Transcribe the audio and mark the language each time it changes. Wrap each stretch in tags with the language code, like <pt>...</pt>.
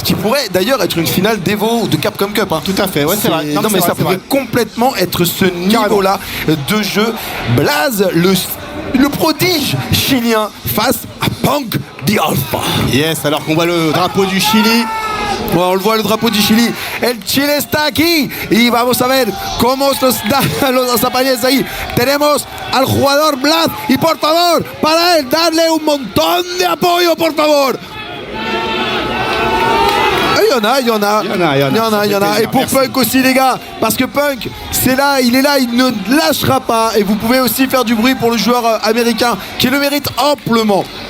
<fr>Qui pourrait d'ailleurs être une finale d'EVO ou de Capcom Cup. Hein. Tout à fait, ouais, c'est vrai. Non mais ça pourrait complètement être ce niveau-là de jeu. Blaz, le prodige chilien face à Punk the Alpha. Yes, alors qu'on voit le drapeau du Chili. Bueno, on le voit le drapeau du Chili.</fr> <es>El Chile está aquí y vamos a ver cómo nos da los zapatillas ahí. Tenemos al jugador Blaz y por favor, para él, darle un montón de apoyo, por favor.</es> <fr>Il y en a. Et pour Punk aussi, les gars, parce que Punk, c'est là, il est là, il ne lâchera pas. Et vous pouvez aussi faire du bruit pour le joueur américain qui le mérite amplement.</fr>